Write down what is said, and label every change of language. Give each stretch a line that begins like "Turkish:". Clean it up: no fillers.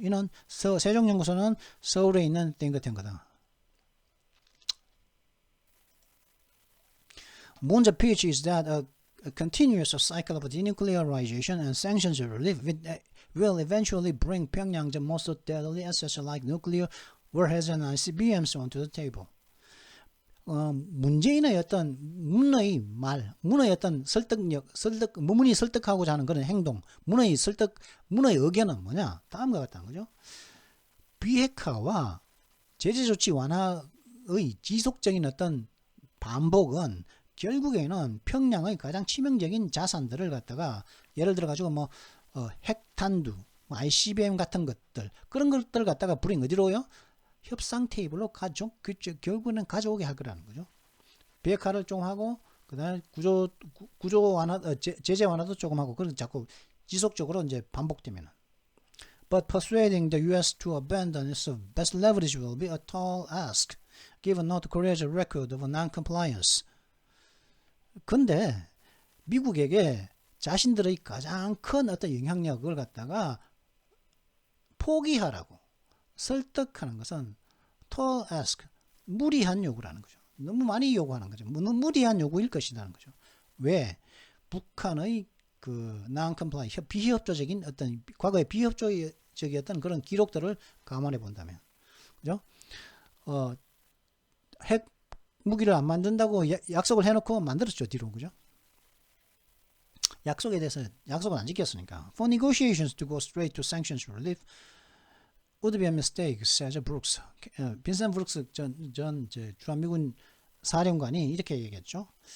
Korean: 이는 세종연구소는 서울에 있는 땡크탱크다.
English: Moon's pitch is that a continuous cycle of denuclearization and sanctions relief will eventually bring Pyongyang the most deadly assets like nuclear warheads and ICBMs onto the table.
Korean: 문재인의 어떤 문의 어떤 문의 설득하고자 하는 그런 행동, 문의 의견은 뭐냐? 다음과 같다는 거죠. 비핵화와 제재 조치 완화의 지속적인 어떤 반복은 결국에는 평양의 가장 치명적인 자산들을 갖다가 예를 들어 가지고 핵탄두, ICBM 같은 것들, 그런 것들을 갖다가 어디로요? 협상 테이블로 결국에는 가져오게 할 거라는 거죠. 비핵화를 좀 하고, 그 다음에 구조 완화, 제재 완화도 조금 하고, 그런 자꾸 지속적으로 이제 반복되면은.
English: But persuading the US to abandon its best leverage will be a tall ask, given North Korea's record of non-compliance.
Korean: 근데 미국에게 자신들의 가장 큰 어떤 영향력을 갖다가 포기하라고 설득하는 것은
English: tall ask,
Korean: 무리한 요구라는 거죠. 너무 많이 요구하는 거죠. 너무 무리한 요구일 것이라는 거죠. 왜? 북한의 non-comply, 비협조적인 어떤 과거의 비협조적이었던 그런 기록들을 감안해 본다면, 그죠? 핵 무기를 안 만든다고 약속을 해놓고 만들었죠, 뒤로, 그죠? 약속에 대해서 약속은 안 지켰으니까.
English: For negotiations to go straight to sanctions relief would be a mistake, says Brooks.
Korean: 빈센트 브룩스 전 주한미군 사령관이 이렇게 얘기했죠.